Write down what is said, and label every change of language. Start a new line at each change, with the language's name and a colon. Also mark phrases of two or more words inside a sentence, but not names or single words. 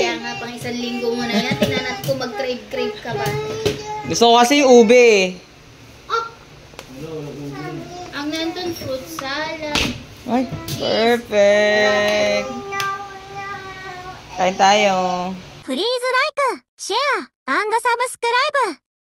Filipino: Kaya nga, pang isang linggo mo na yan. Tinanat ko mag-crave ka ba. Gusto ko kasi yung ube. Ang nandun, fruit salad. Ay, perfect. Kain tayo.
English: please like, share, subscribe